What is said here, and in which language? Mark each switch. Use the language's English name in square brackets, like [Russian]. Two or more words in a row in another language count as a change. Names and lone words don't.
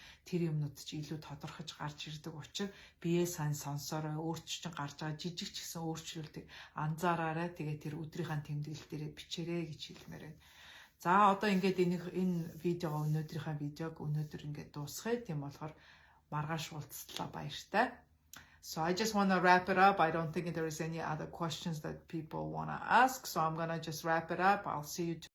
[Mongolian] Тэр юмнууд чи илүү тодорхойж гарч ирдэг учраас биеэ сайн сонсоорой. Өөрчлөлт гарч байгаа жижиг ч гэсэн өөрчлөлтийг анзаараарай. Тэгээ тэр өдрийнхаа тэмдэглэл дээрээ бичээрэй гэж хэлмээр байна. За одоо ингээд энэ видеого өнөөдрийнхээ видеог өнөөдөр ингээд дуусгая. Тийм болохоор маргааш уулзтлаа баяртай. [English] So I just want to wrap it up. I don't think there is any other questions that people want to ask. So I'm going to just wrap it up. I'll see you